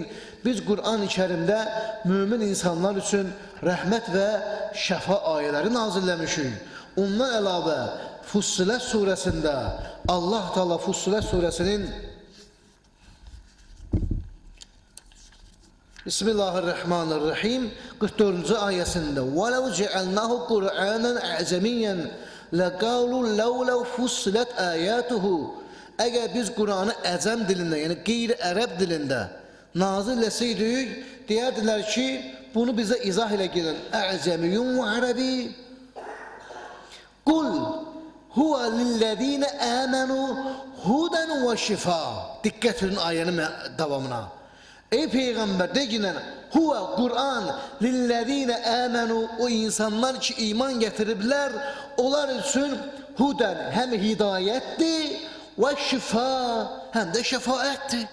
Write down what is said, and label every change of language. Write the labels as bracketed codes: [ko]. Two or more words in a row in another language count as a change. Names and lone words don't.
[az] Biz Kur'an-ı Kerim'de mümin insanlar için rahmet ve şefa ayetleri nazillemişik. Ondan elave Fussilet suresinde Allah Teala Fussilet suresinin Bismillahirrahmanirrahim 44. [ar] ayesinde وَلَوْ جَعَلْنَاهُ قُرْآنًا عَجَمِيًّا لَقَالُوا لَوْلَوْ فُصِّلَتْ آيَاتُهُ. [az] Eğer biz Kur'an'ı ecem dilinde, yani gayri-Arap dilinde nazil etseydik, diyerdiler ki bunu bize izah ile gelin. [ar] اَعْجَمِيٌّ وَعَرَبِي قُلْ هُوَ لِلَّذ۪ينَ آمَنُوا هُدًا وَشِفَا. [az] Dikkat edin ayenin devamına. Ey Peygamber de ki [ar] هو قرآن للذين آمنوا, [az] o insanlar ki iman getiribler, onlar için huden hem hidayetti ve şifa hem de şefaetti.